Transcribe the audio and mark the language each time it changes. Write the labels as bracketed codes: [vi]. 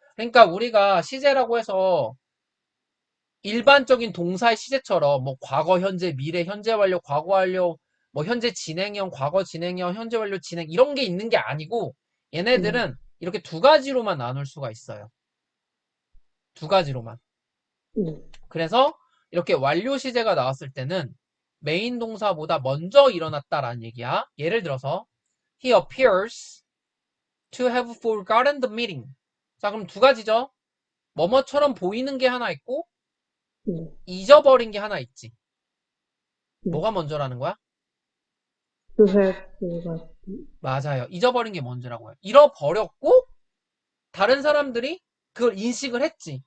[ko] 그러니까 우리가 시제라고 해서 일반적인 동사의 시제처럼 뭐 과거, 현재, 미래, 현재 완료, 과거 완료, 뭐 현재 진행형, 과거 진행형, 현재 완료 진행 이런 게 있는 게 아니고 얘네들은 이렇게 두 가지로만 나눌 수가 있어요. 두 가지로만. 네, 그래서 이렇게 완료 시제가 나왔을 때는 메인 동사보다 먼저 일어났다라는 얘기야. 예를 들어서 [en] He appears to have forgotten the meeting. [ko] 자, 그럼 두 가지죠. 뭐뭐처럼 보이는 게 하나 있고 네, 잊어버린 게 하나 있지. 네. 뭐가 먼저라는 거야? [en] To have가, [ko] 맞아요. 잊어버린 게 먼저라고요. 잃어버렸고 다른 사람들이 그걸 인식을 했지.